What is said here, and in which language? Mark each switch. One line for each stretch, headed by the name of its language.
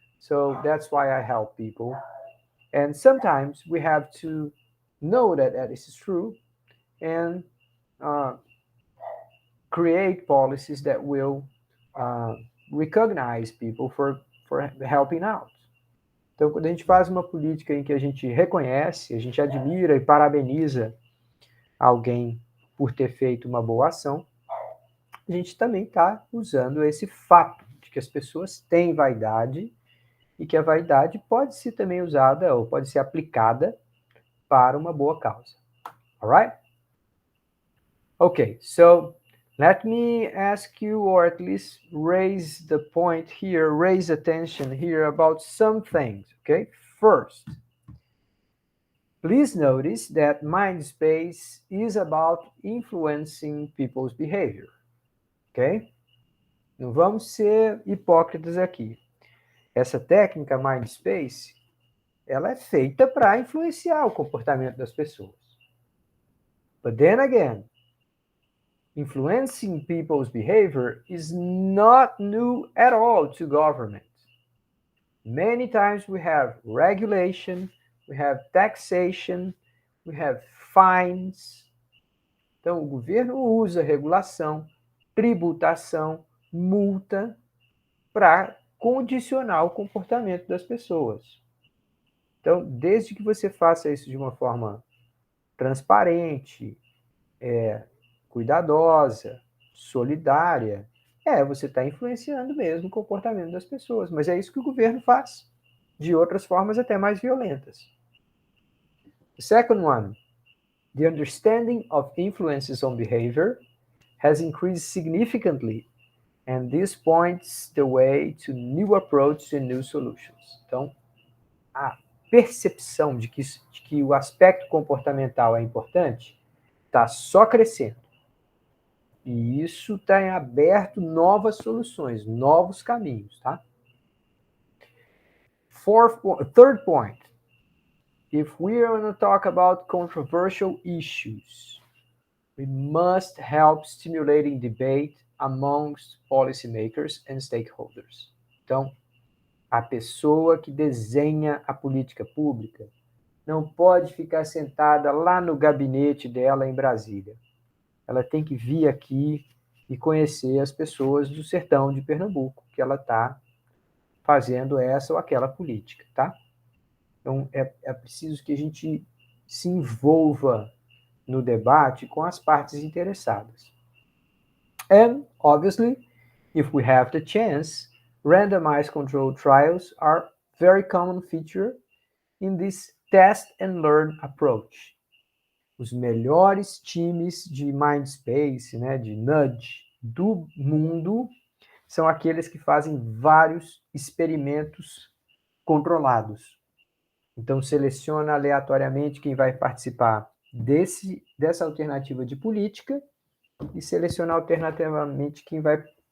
English: So that's why I help people. And sometimes we have to know that this is true and create policies that will recognize people for helping out.
Portuguese: Então, quando a gente faz uma política em que a gente reconhece, a gente admira e parabeniza alguém por ter feito uma boa ação, a gente também está usando esse fato de que as pessoas têm vaidade e que a vaidade pode ser também usada ou pode ser aplicada para uma boa causa.
English: Alright? Okay, so let me ask you, or at least raise the point here, raise attention here about some things, okay? First, please notice that Mindspace is about influencing people's behavior, ok?
Portuguese: Não vamos ser hipócritas aqui. Essa técnica Mindspace, ela é feita para influenciar o comportamento das pessoas.
English: But then again, influencing people's behavior is not new at all to government. Many times we have regulation, we have taxation, we have fines.
Portuguese: Então, o governo usa regulação, tributação, multa para condicionar o comportamento das pessoas. Então, desde que você faça isso de uma forma transparente, cuidadosa, solidária, você está influenciando mesmo o comportamento das pessoas. Mas é isso que o governo faz, de outras formas até mais violentas.
English: The second one, the understanding of influences on behavior has increased significantly, and this points the way to new approaches and new solutions.
Portuguese: Então, a percepção de que o aspecto comportamental é importante está só crescendo. E isso está aberto novas soluções, novos caminhos, tá?
English: Third point, if we are going to talk about controversial issues, we must help stimulating debate amongst policymakers and stakeholders.
Portuguese: Então, a pessoa que desenha a política pública não pode ficar sentada lá no gabinete dela em Brasília. Ela tem que vir aqui e conhecer as pessoas do sertão de Pernambuco, que ela está fazendo essa ou aquela política, tá? Então, é preciso que a gente se envolva no debate com as partes interessadas.
English: And, obviously, if we have the chance, randomized controlled trials are very common feature in this test and learn approach.
Portuguese: Os melhores times de Mindspace, né, de Nudge do mundo, são aqueles que fazem vários experimentos controlados. Então, seleciona aleatoriamente quem vai participar dessa alternativa de política e seleciona alternativamente quem vai...